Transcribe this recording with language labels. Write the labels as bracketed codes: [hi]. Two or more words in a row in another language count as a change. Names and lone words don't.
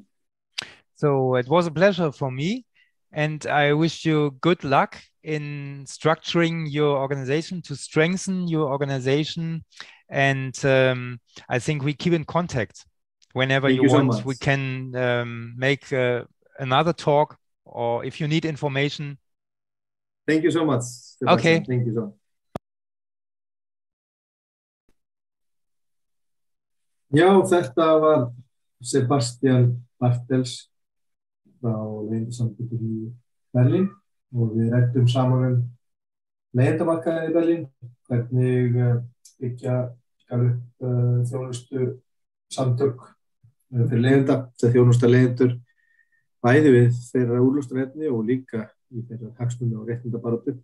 [en] So it was a pleasure for me, and I wish you good luck in structuring your organization to strengthen your organization. And I think we keep in contact. Whenever you want, so we can make another talk, or if you need information. Thank you so much, Sebastian. Okay. Thank you so much. [is] Já, þetta var Sebastian Bartels frá leigjendasamtökum í Berlín og við ræddum saman leigjendamarkaðinn í Berlín, hvernig byggja skal upp þjónustu samtök fyrir leigjenda, sem þjónusta leigjendur bæði við þeirra úrlausnarefni og líka í þeirra hagsmuna og réttindabaráttu.